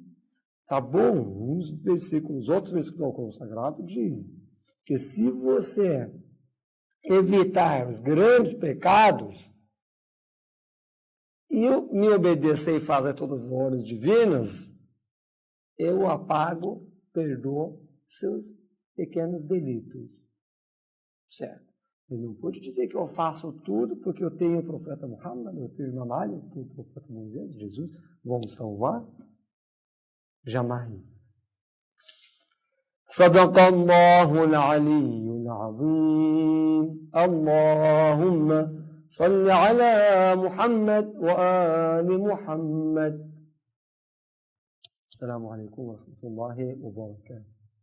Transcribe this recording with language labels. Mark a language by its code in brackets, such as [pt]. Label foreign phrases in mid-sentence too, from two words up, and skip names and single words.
[pt] Tá bom, outros versículos do Alcorão Sagrado diz que se você evitar os grandes pecados e me obedecer e fazer todas as ordens divinas, eu apago, perdoo seus pequenos delitos. Certo? Ele não pode dizer que eu faço tudo porque eu tenho o profeta Muhammad, eu tenho Imam Ali, eu tenho o profeta Moisés, Jesus, vão me salvar. Jamais. [ar] صدق الله العلي العظيم. اللهم صل على محمد و آل محمد. السلام عليكم و رحمة الله و بركاته.